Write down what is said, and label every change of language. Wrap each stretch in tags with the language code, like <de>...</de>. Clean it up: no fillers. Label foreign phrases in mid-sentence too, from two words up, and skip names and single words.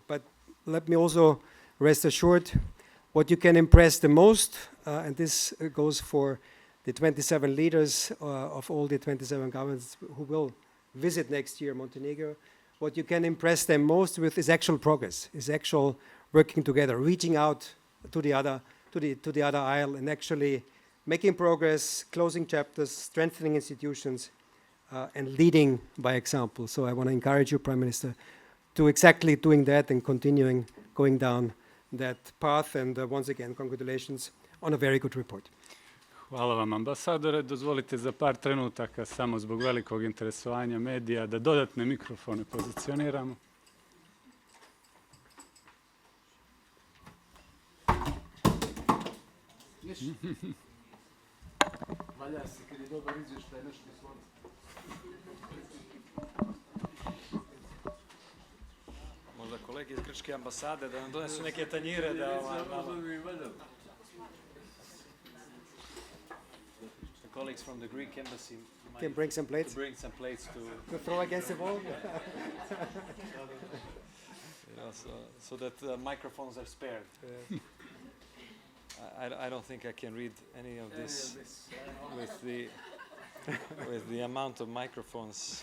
<en>But let me also rest assured, what you can impress the most, and this goes for the 27 leaders of all the 27 governments who will visit next year Montenegro, what you can impress them most with is actual progress, is actual working together, reaching out to the other aisle, and actually making progress, closing chapters, strengthening institutions, and leading by example. So I want to encourage you, Prime Minister, to exactly doing that and continuing going down that path. And once again, congratulations on a very good report.</en> <sr>Hvala vam, ambasadore. Dozvolite za par trenutaka, samo zbog velikog interesovanja medija, da dodatne mikrofone pozicioniramo. Valja se, kad je dobar izvještaj, nešto izvoli. Možda kolege iz grčke ambasade da nam donesu neke tanjire da</sr> <en>The colleagues from the Greek embassy Can bring some plates? bring some plates To throw against the wall? so that microphones are spared. I don't think I can read any of this with the amount of microphones.</en>